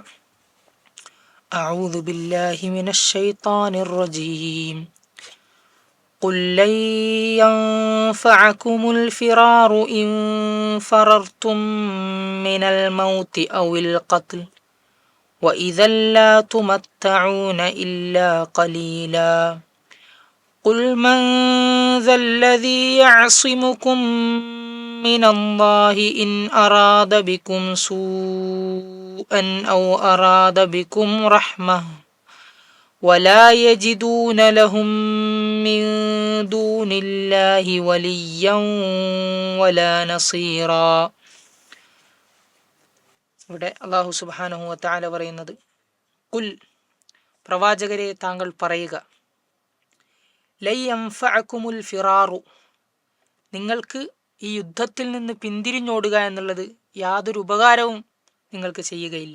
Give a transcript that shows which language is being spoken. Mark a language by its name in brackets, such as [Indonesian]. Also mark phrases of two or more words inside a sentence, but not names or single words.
[Arabic] أعوذ بالله من الشيطان الرجيم. قل لن ينفعكم الفرار إن فررتم من الموت أو القتل وإذا لا تمتعون إلا قليلا. قل من ذا الذي يعصمكم من الله إن أراد بكم سوءا أو أراد بكم رحمة ولا يجدون لهم من دون الله وليا ولا نصيرا. [Malayalam] ഇവിടെ [Arabic] الله سبحانه وتعالى [Malayalam] പറയുന്നത്, ഖുൽ, പ്രവാചകരെ താങ്കൾ പറയുക, [Arabic] لن ينفعكم الفرار, [Malayalam] നിങ്ങൾക്ക് ഈ യുദ്ധത്തിൽ നിന്ന് പിന്തിരിഞ്ഞോടുക എന്നുള്ളത് യാതൊരു ഉപകാരവും നിങ്ങൾക്ക് ചെയ്യുകയില്ല.